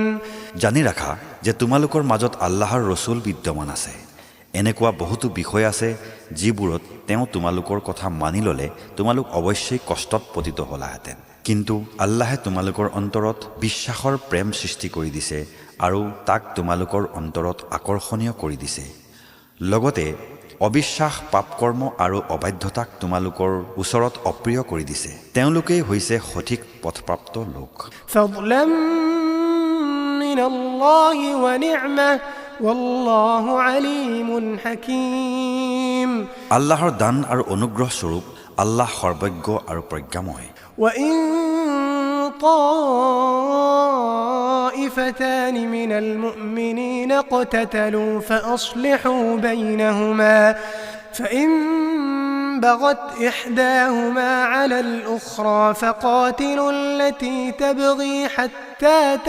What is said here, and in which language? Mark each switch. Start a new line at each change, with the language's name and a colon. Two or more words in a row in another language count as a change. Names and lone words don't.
Assamese: জানি ৰাখা যে তোমালোকৰ মাজত আল্লাহৰ ৰসূল বিদ্যমান আছে এনেকুৱা বহুতো বিষয় আছে যিবোৰত তেওঁ তোমালোকৰ কথা মানি ল'লে তোমালোক অৱশ্যেই কষ্টত পতিত হ'লাহেঁতেন কিন্তু আল্লাহে তোমালোকৰ অন্তৰত বিশ্বাসৰ প্ৰেম সৃষ্টি কৰি দিছে আৰু তাক তোমালোকৰ অন্তৰত আকৰ্ষণীয় কৰি দিছে লগতে অবিশ্বাস পাপকৰ্ম আৰু অবাধ্যতাক তোমালোকৰ ওচৰত অপ্ৰিয় কৰি দিছে তেওঁলোকেই হৈছে সঠিক পথপ্ৰাপ্ত লোক
Arabic: فضلا من الله ونعمة والله عليم حكيم
Assamese: আল্লাহৰ দান আৰু অনুগ্ৰহ স্বৰূপ আল্লাহ সৰ্বজ্ঞ আৰু প্ৰজ্ঞাময়।
Arabic: وإن طائفتان من المؤمنين اقتتلوا فأصلحوا بينهما فإن بغت إحداهما على الأخرى فقاتلوا التي تبغي حتى